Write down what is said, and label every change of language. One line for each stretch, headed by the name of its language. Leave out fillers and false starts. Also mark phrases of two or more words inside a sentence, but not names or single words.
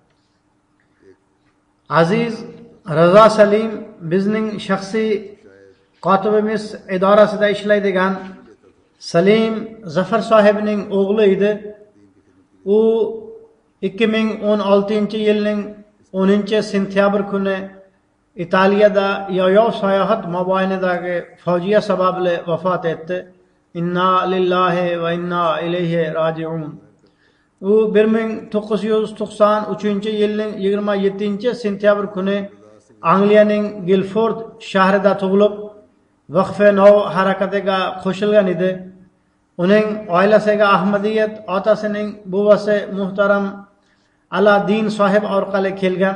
Uzbek: Aziz Razo Salim bizning shaxsiy kotibimiz idorasida ishlaydigan Salim Zafar sohibning o'g'li edi. U 2016-yilning 10-sentyabr kuni Italiyada yayov sayohat mobaynidagi fojia sababli vafot etdi.
Arabic: إنا لله وإنا إليه راجعون.
Uzbek: U 1993-yilning 27-sentyabr kuni Angliyaning Guildford shahrida tug'ilib, Vaqf-e Nov harakatiga qo'shilgan edi. Uning oilasiga Ahmadiyat otasining buvasi muhtaram Aladdin sohib orqali kelgan.